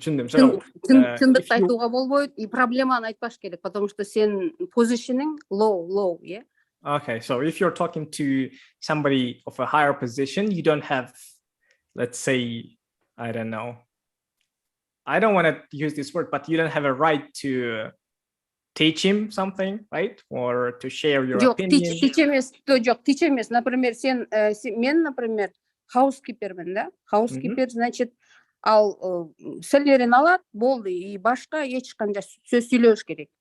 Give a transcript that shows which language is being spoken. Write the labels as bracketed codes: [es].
[ky] Чындыкты айтууга болбойт, и проблеманы айтпаш керек, [ru] потому что [ky] сен позишнуң [en] low, yeah? Okay, so if you're talking to somebody of a higher position, you don't have, let's say, I don't know, I don't want to use this word, but you don't have a right to teach him something, right? Or to share your opinion. [ky] Жок, teach эмес. [ru] Например, [ky] мен, [ru] например, [ky] housekeeperмин, [ru] да? [ky] Housekeeper, [ru] значит, [ky] ал силерин алат, болду, и башка эч кандай сөз сүйлөбөш керек.